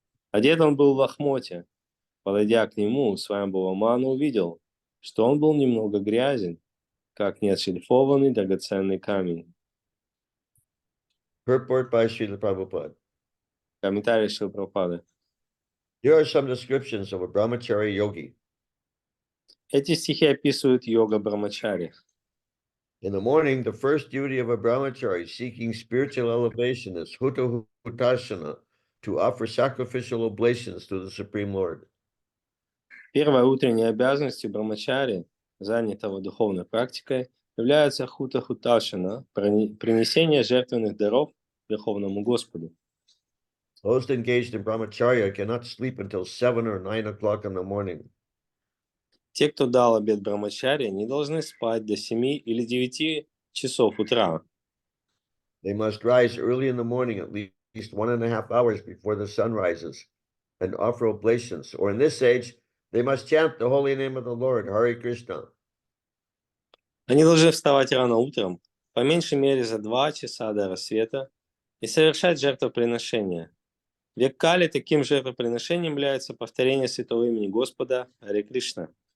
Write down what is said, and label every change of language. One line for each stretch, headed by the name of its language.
Russian: Одет он был в лохмотья. Подойдя к нему, Свамбува-мана увидел, что он был немного грязен, как неотшлифованный драгоценный камень.
English: Purport by Srila Prabhupada.
Russian: Комментарий Шрилы Прабхупады.
English: Here are some descriptions of a brahmachari yogi.
Russian: Эти стихи описывают йога Брамачари.
English: In the morning, the first duty of a brahmachari seeking spiritual elevation is hutasana, to offer sacrificial oblations to the Supreme Lord.
Russian: Первой утренней обязанностью Брамачари, занятого духовной практикой, является хута-хуташана, принесение жертвенных даров Верховному Господу.
English: Those engaged in brahmacharya cannot sleep until 7 or 9 o'clock in the morning.
Russian: Те, кто дал обет Брамачари, не должны спать до 7 или 9 часов утра.
English: They must rise early in the morning, at least 1.5 hours before the sun rises, and offer oblations. Or in this age, they must chant the holy name of the Lord, Hare Krishna.
Russian: Они должны вставать рано утром, по меньшей мере за 2 часа до рассвета, и совершать жертвоприношения. В век Кали таким жертвоприношением является повторение святого имени Господа Харе Кришна.